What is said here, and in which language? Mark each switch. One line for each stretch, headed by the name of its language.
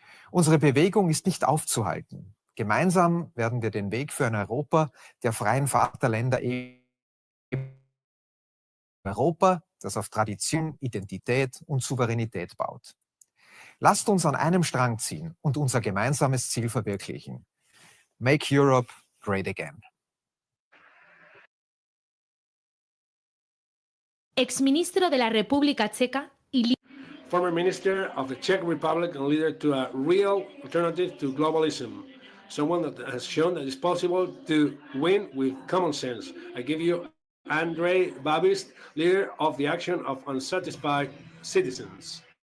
German: Unsere Bewegung ist nicht aufzuhalten. Gemeinsam werden wir den Weg für ein Europa der freien Vaterländer Europa, das auf Tradition, Identität und Souveränität baut. Lasst uns an einem Strang ziehen und unser gemeinsames Ziel verwirklichen.
English: Make Europe great again.
Spanish: Exministro de la República Checa y
English: Former Minister of the Czech Republic and leader to a real alternative to globalism. Someone that has shown that it's possible to win with common sense. I give you Andrej Babis, leader of the Action of Unsatisfied Citizens.